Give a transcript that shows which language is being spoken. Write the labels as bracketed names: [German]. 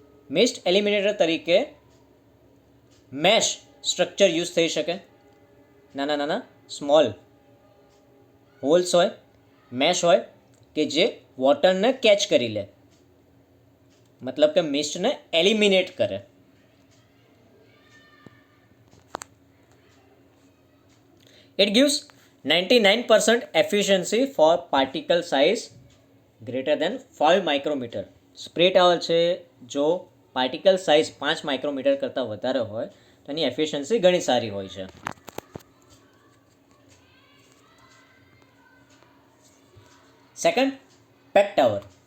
[Gujarati] Mist eliminator તરીકે mesh structure use થઈ શકે. નાના નાના સ્મોલ હોલ્સ હોય, મેશ હોય કે જે વોટરને કેચ કરી લે, મતલબ કે મિસ્ટને એલિમિનેટ કરે. [English] It gives 99% efficiency for particle size greater than 5 micrometer. [Gujarati] Spray tower છે જો પાર્ટિકલ સાઇઝ 5 માઇક્રોમીટર કરતાં વધારે હોય તો એની એફિશિયન્સી ઘણી સારી હોય છે. Second, pack tower.